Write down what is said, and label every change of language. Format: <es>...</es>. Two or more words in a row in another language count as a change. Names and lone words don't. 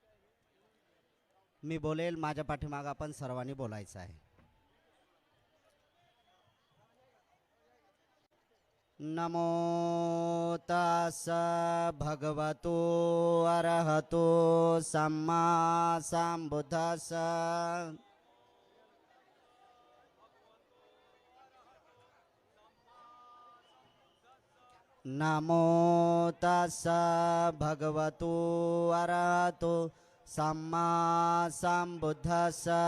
<mr>मी बोलेल, माझ्या पाठीमाग आपण सर्वांनी बोलायचं आहे.</mr> <pi>नमो तस् भगवतो अरहतो सम्मा संबुद्धस्स. नमो तस् भगवतो अरहतो सम्मा संबुद्धस्स.</pi>